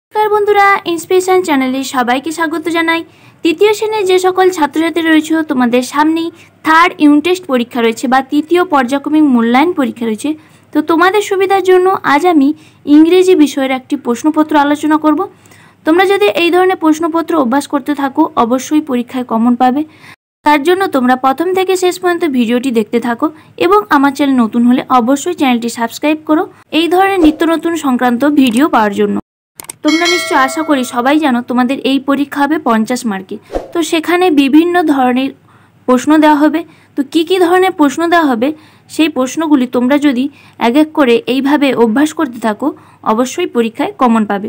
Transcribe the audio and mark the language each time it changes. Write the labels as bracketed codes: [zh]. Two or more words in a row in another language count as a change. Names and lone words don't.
[bn] নমস্কার বন্ধুরা ইন্সপিরেশন চ্যানেলে সবাইকে স্বাগত জানাই। তৃতীয় শ্রেণীর যে সকল ছাত্রছাত্রী রয়েছ তোমাদের সামনেই [en] third unit test [bn] পরীক্ষা রয়েছে বা তৃতীয় পর্যায়ক্রমিক মূল্যায়ন পরীক্ষা রয়েছে। তো তোমাদের সুবিধার জন্য আজ আমি ইংরেজি বিষয়ের একটি প্রশ্নপত্র আলোচনা করব। তোমরা যদি এই ধরনের প্রশ্নপত্র অভ্যাস করতে থাকো অবশ্যই পরীক্ষায় কমন পাবে। তার জন্য তোমরা প্রথম থেকে শেষ পর্যন্ত ভিডিওটি দেখতে থাকো এবং আমার চ্যানেল নতুন হলে অবশ্যই চ্যানেলটি সাবস্ক্রাইব করো এই ধরনের নিত্য নতুন সংক্রান্ত ভিডিও पाওয়ার জন্য। তোমরা নিশ্চয় আশা করি সবাই জানো তোমাদের এই পরীক্ষা হবে 50 মার্কে। তো সেখানে বিভিন্ন ধরনের প্রশ্ন দেওয়া হবে। তো কি কি ধরনের প্রশ্ন দেওয়া হবে সেই প্রশ্নগুলি তোমরা যদি এক এক করে এইভাবে অভ্যাস করতে থাকো অবশ্যই পরীক্ষায় কমন পাবে।